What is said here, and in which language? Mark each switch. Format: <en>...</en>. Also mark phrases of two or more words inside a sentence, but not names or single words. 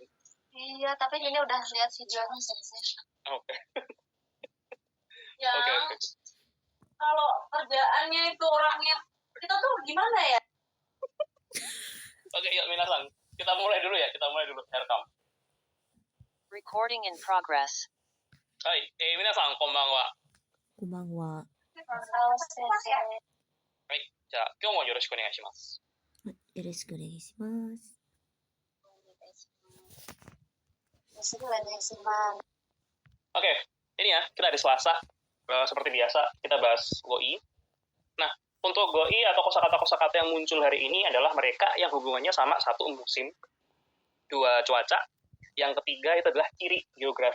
<id>Iya, tapi ini udah lihat videonya Sensei. Oke. Ya, Oke. kalau kerjaannya itu orangnya kita tuh gimana ya? Oke, yuk minasan. Kita mulai dulu ya. Rekam.</id> <en>Recording in progress.</en> <ja>はい、皆さん、こんばんは. Konbanwa.</ja> <id>Halo Sensei.</id> <ja>Hai, じゃあ今日もよろしくお願いします。よろしくお願いします。</ja> <id>Oke, ini ya, kita hari Selasa. Seperti biasa, kita bahas GOI. Nah, untuk GOI atau kosakata-kosakata yang muncul hari ini adalah mereka yang hubungannya sama satu musim, dua cuaca, yang ketiga itu adalah ciri geografi.</id>